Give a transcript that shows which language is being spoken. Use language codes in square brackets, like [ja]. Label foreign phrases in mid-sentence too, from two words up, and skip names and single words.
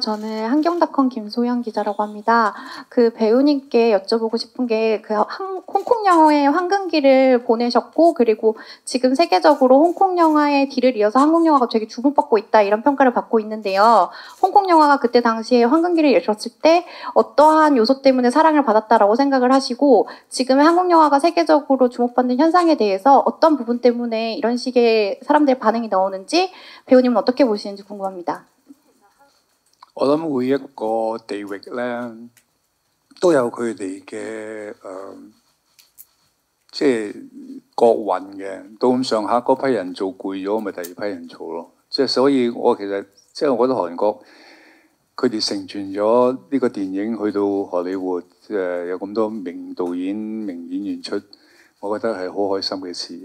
[ko] 저는 한경닷컴 김소영 기자라고 합니다. 그 배우님께 여쭤보고 싶은 게 그 홍콩 영화의 황금기를 보내셨고 그리고 지금 세계적으로 홍콩 영화의 뒤를 이어서 한국 영화가 되게 주목받고 있다 이런 평가를 받고 있는데요. 홍콩 영화가 그때 당시에 황금기를 열었을 때 어떠한 요소 때문에 사랑을 받았다라고 생각을 하시고 지금의 한국 영화가 세계적으로 주목받는 현상에 대해서 어떤 부분 때문에 이런 식의 사람들의 반응이 나오는지 배우님은 어떻게 보시는지 궁금합니다. [yue] 我諗每一個地域咧都有佢哋嘅即係國運嘅。到咁上下嗰批人做攰咗，咪第二批人做咯。即係所以我其實即係我覺得韓國佢哋成全咗呢個電影去到荷里活，有咁多名導演、名演員出，我覺得係好開心嘅事。